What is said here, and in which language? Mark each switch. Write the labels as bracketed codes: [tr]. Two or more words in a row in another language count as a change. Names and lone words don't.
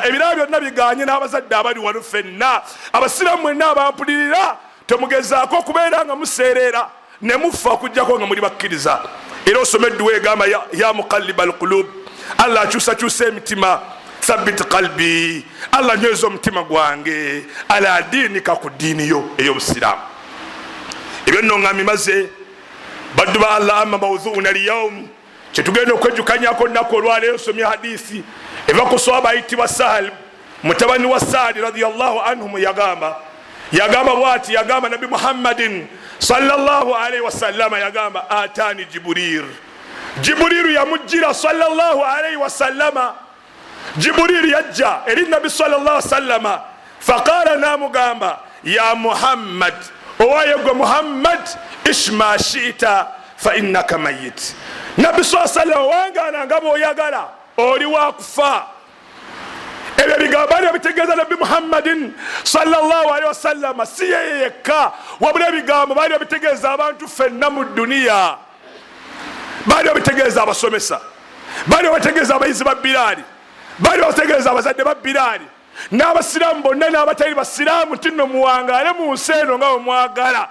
[lg] Ebirabo byonna biganye n'abazadde abali wano ffenna. Abasiraamu mwenna abampulirira temugezaako okubeera nga museerera ne mufa okujjako nga muli bakkiriza. Era osoma edduwa egamba [ar] يا مقلب القلوب, [lg] Allah akyusakyusa emitima, [ar] ثبت قلبي, [lg] Allah nyweza omutima gwange [ar] على دينك, [lg] ku ddiini yo ey'obusiraamu. Ebyo nno nga mimaze baddu ba Allah, [ar] أما موضوعنا اليوم, [lg] kyetugenda okwejjukanyako olunaku olwaleero. Nsomye hadithi eva ku sahaba ayitibwa Ssali mutabani wa Ssali [ar] رضي الله عنهم. [lg] Yagamba bwati, yagamba Nabi Muhammadin [ar] صلى الله عليه وسلم, [lg] yagamba [ar] أتاني جبريل [lg] yamujjira [ar] صلى الله عليه وسلم. [lg] Jibrilu yajja eri Nabi [ar] صلى الله عليه وسلم [lg] faqala, namugamba [ar] يا محمد, [lg] owayegwe Muhammad, [ar] عش ما شئت فإنك ميت. [lg] Nabi [ar] صلى الله عليه وسلم [lg] wangana nga bw'oyagala oli wakufa. Ebyo bigambo bali babitegeeza Nabi Muhammadin [ar] صلى الله عليه وسلم, [lg] si yeye yekka, wabula ebigambo bali babitegeeza abantu ffenna mu dduniya. Bali babitegeeza abasomesa, bali bategeeza abayizi ba Bilaali, bali bategeeza abazadde ba Bilaali, n'abasiraamu bonna n'abatali basiraamu nti nno muwangaale mu nsi eno nga bwe mwagala.